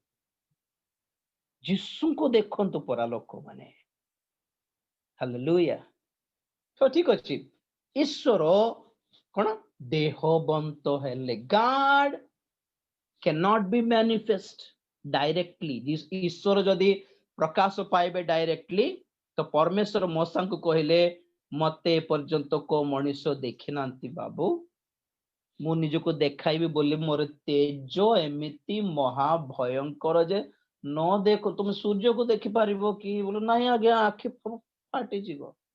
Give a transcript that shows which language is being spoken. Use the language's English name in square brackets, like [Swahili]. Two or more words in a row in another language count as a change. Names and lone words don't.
[Odia] ଯୀଶୁଙ୍କୁ ଦେଖନ୍ତୁ ପରା ଲୋକମାନେ ହାଲେଲୁୟା ତ ଠିକ ଅଛି ଈଶ୍ୱର କଣ ଦେହବନ୍ତ ହେଲେ God [English] cannot be manifest directly [Odia] ଈଶ୍ୱର ଯଦି ପ୍ରକାଶ ପାଇବେ ଡାଇରେକ୍ଟଲି ତ ପରମେଶ୍ୱର ମୋସାଙ୍କୁ କହିଲେ ମତେ ଏପର୍ଯ୍ୟନ୍ତ କୋଉ ମଣିଷ ଦେଖିନାହାନ୍ତି ବାବୁ ମୁଁ ନିଜକୁ ଦେଖାଇବି ବୋଲି ମୋର ତେଜ ଏମିତି ମହାଭୟଙ୍କର ଯେ ନ ଦେଖ ତୁମେ ସୂର୍ଯ୍ୟକୁ ଦେଖିପାରିବ କି ବୋଲେ ନାହିଁ ଆଜ୍ଞା ଆଖି ଫାଟିଯିବ